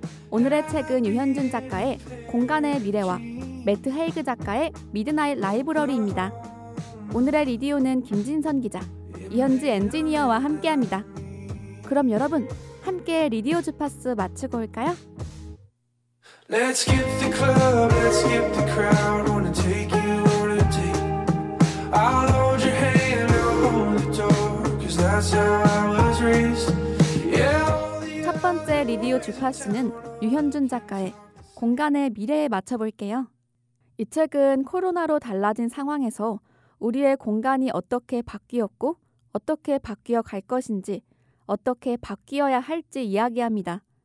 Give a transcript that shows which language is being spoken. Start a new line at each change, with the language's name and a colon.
Korean: 오늘의 책은 유현준 작가의 공간의 미래와 매트 헤이그 작가의 미드나잇 라이브러리입니다. 오늘의 리디오는 김진선 기자, 이현지 엔지니어와 함께합니다. 그럼 여러분, 함께 리디오 주파수 맞추고 올까요?
English: Let's skip the club, let's skip the crowd. Wanna take you on a date. I'll hold your hand, I'll hold the door. Cause that's how I was raised. Yeah.
Korean: 첫 번째 리디오 주파수는 유현준 작가의 공간의 미래에 맞춰볼게요. 이 책은 코로나로 달라진 상황에서 우리의 공간이 어떻게 바뀌었고 어떻게 바뀌어 갈 것인지 어떻게 바뀌어야 할지 이야기합니다.